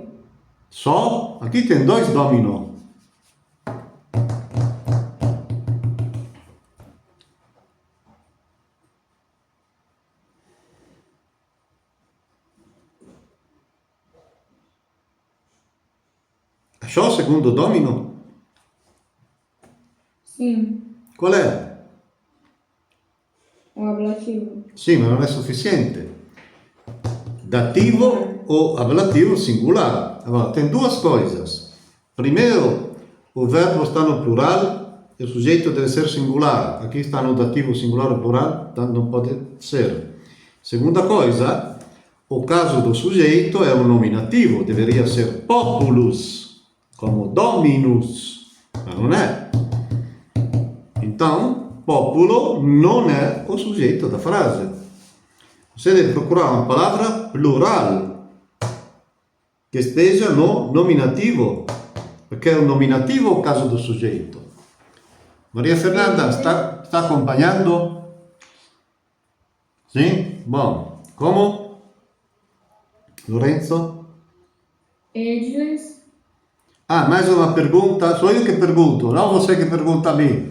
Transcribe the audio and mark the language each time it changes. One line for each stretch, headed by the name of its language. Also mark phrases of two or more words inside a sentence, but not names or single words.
Portuguese: Só? Aqui tem dois domino. Achou o segundo domino? Sim. Qual é? O ablativo.
Italian: Sì, ma non è sufficiente.
Portuguese: Dativo ou ablativo singular. Agora, tem duas coisas. Primeiro, o verbo está no plural e o sujeito deve ser singular. Aqui está no dativo singular ou plural, então não pode ser. Segunda coisa, o caso do sujeito é um nominativo, deveria ser populus, como dominus, mas não é. Então, populo
Italian: non è
Portuguese: o sujeito da frase. Você deve procurar uma palavra plural que esteja no nominativo,
Italian: perché è un nominativo
Portuguese: o caso do sujeito. Maria Fernanda, está acompanhando? Sim? Bom, como? Lorenzo? Ediles. Ah, mais uma pergunta, sou eu que pergunto, não você que pergunta a mim.